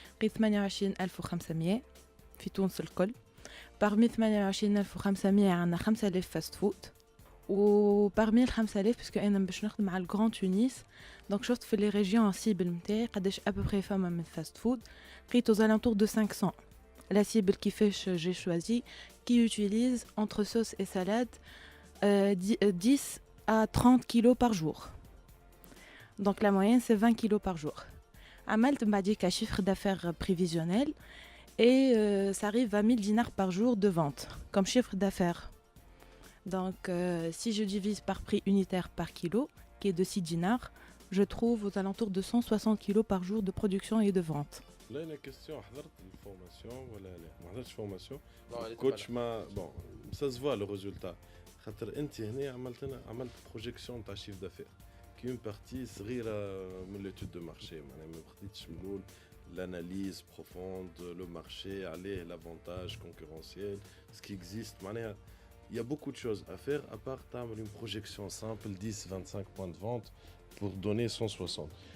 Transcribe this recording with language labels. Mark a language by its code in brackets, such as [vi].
[ar] لقيت 28500 في تونس الكل. parmi 28500 عندنا 5000 فاست فود و parmi ال 5000 باسكو انا باش نخدم على الجراند تونس دونك شفت في لي ريجيون سيبل نتاعي قداش ابوبري فما من فاست فود. لقيت [fr] aux alentours de 500. La cible [ar] كيفاش [fr] j'ai choisi qui utilise entre sauce et salade 10 à 30 kilos par jour. Donc la moyenne c'est 20 kilos par jour. [ar] عملت بعديك [fr] chiffre d'affaires prévisionnel et ça arrive à 1000 dinars par jour de vente comme chiffre d'affaires. Donc si je divise par prix unitaire par kilo qui est de 6 dinars, je trouve aux alentours de 160 kilos par jour de production et de vente. Là, une question, [ar] حضرت الفورماسيون ولا لا؟ ما حضرتش فورماسيون. كوتش ما [fr] bon, ça se voit le résultat. [ar] خاطر انت هنا عملت بروجيكسيون تاع شيف دافير كي اون بارتي صغيره من ليتود دو مارشي معناها ما خديتش من الاول [fr] l'analyse profonde, le marché, aller, l'avantage concurrentiel, ce qui existe. Il y a beaucoup de choses à faire à part une projection simple, 10-25 points de vente pour donner 160.